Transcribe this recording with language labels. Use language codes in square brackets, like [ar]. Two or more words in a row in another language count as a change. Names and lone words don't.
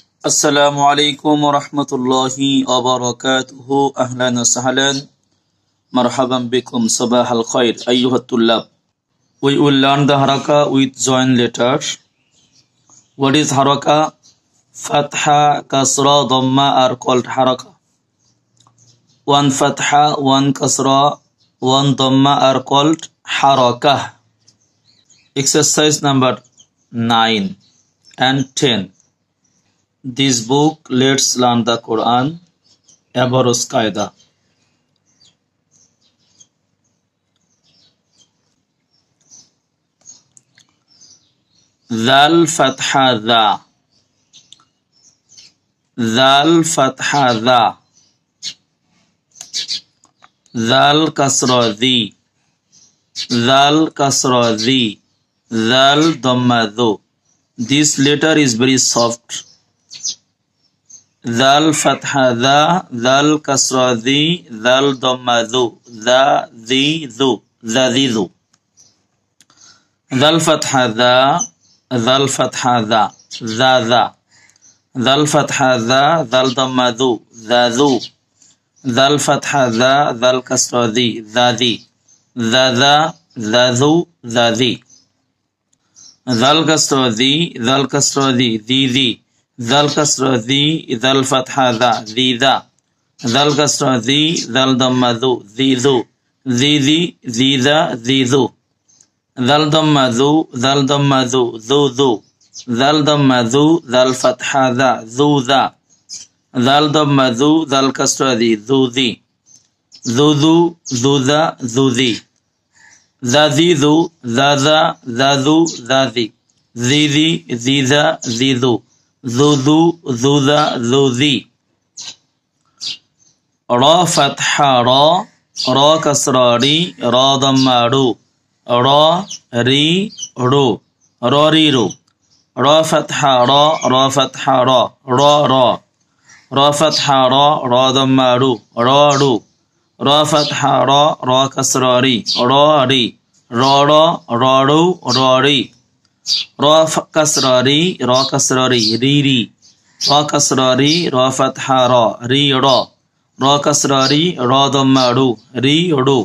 [ar] السلام عليكم ورحمة الله وبركاته. أهلا وسهلا. مرحبا بكم. صباح الخير. أيها الطلاب. [en] We will learn the haraka with joint letters. What is haraka? [ar] فتحة، كسرة، ضمة [en] are called haraka. One fatha, one kasra, one dhamma are called haraka. Exercise number 9 and 10. This book, let's learn the Quran. Abaros Qaida. [ar] ذال فتحة ذَ. ذال فتحة ذَ. ذال كسرة ذِ. ذال كسرة ذِ. ذال ضمة ذُ. [en] This letter is very soft. [ar] ذال فتحة ذَ، ذال كسرة ذِ، ذال ضمة ذُ، ذَ، ذِ، ذُ، ذَ، ذِ، ذُ. ذال فتحة ذَ، ذال فتحة ذَ، ذَ، ذَ. ذال فتحة ذَ، ذال ضمة ذُ، ذَ، ذُ. ذال فتحة ذَ، ذال كسرة ذِ، ذَ، ذِ. ذَ، ذَ، ذَ، ذُ، ذَ، ذِ. ذال كسرة ذِ، ذال كسرة ذِ، ذِ، ذِ. ذال كسرة ذِ، ذال فتحة ذَ، ذِ، ذَ. ذال كسرة ذِ، ذال ضمة ذُ، ذِ، ذُ. ذِ، ذِ، ذِ، ذَ، ذِ، ذُ. ذال ضمة ذُ، ذال ضمة ذُ، ذُ، ذُ. ذال ضمة ذُ، ذال فتحة ذَ، ذُ، ذَ. ذال ضمة ذُ، ذال كسرة ذِ، ذُ، ذِ. ذُ، ذُ، ذُ، ذَ، ذُ، ذِ. ذَ، ذِ، ذُ، ذَ، ذَ، ذَ، ذُ، ذَ، ذِ. ذِ، ذِ، ذِ، ذَ، ذِ، ذُ. ذُ، ذُ، ذُ، ذَ، ذُ، ذِ. راء فتحة رَ، راء كسرة رِ، راء ضمة رُ. رَ، رِ، رُ. رَ، رِ، رُ. راء فتحة رَ، راء فتحة رَ، رَ، رَ. راء فتحة رَ، راء ضمة رُ، رَ، رُ. راء فتحة رَ، راء كسرة رِ، رَ، رِ. رَ، رَ، رَ، رُ، رَ، رِ. راء كسرة رِ، راء كسرة رِ، رِ، رِ. راء كسرة رِ، راء فتحة رَ، رِ، رَ. راء كسرة رِ، راء ضمة رُ، رِ، رُ.